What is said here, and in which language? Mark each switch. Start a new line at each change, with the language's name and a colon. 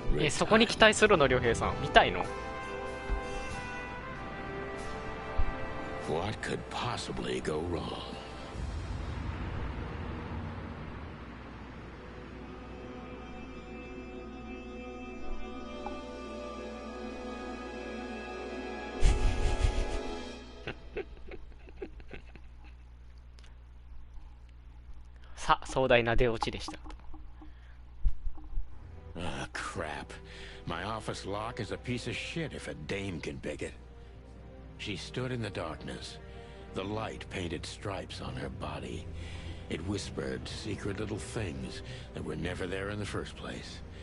Japanese: そこに期待するの、良平さん。見たいの？
English: What could possibly go wrong?
Japanese: さあ、壮大な出落ちでした。
English: Ah, crap. My office lock is a piece of shit if a dame can pick it. She stood in the darkness. The light painted stripes on her body. It whispered secret little things that were never there in the first place.